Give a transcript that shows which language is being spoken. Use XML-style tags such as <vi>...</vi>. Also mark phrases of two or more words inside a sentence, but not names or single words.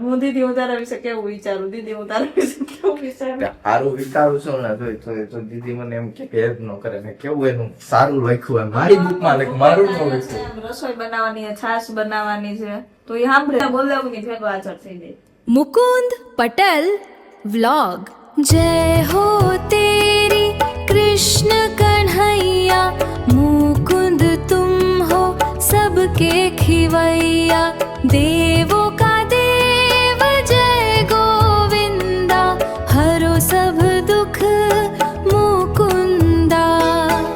<gu>હું દીદી હું તારા વિશે કેવું વિચારું, દીદી હું તારા વિશે કેવું વિચારું. સારું વિચારું છું ને, તો દીદી મને એમ કે હેલ્પ ન કરે. મેં કેવું એનું સારું લખ્યું એમ, મારી બુકમાં લખ્યું, મારું ન લખ્યું. રસોઈ બનાવવાની છે, છાશ બનાવવાની છે, તો એ સાંભળે બોલાવું ની ભેગો હાજર થઈ જાય.</gu> <hi>मुकुंद पटल व्लॉग। जय हो तेरी कृष्ण कन्हैया, मुकुंद तुम हो सबके खिवैया, देवों का देव जय गोविंदा, हरो सब दुख मुकुंदा।</hi>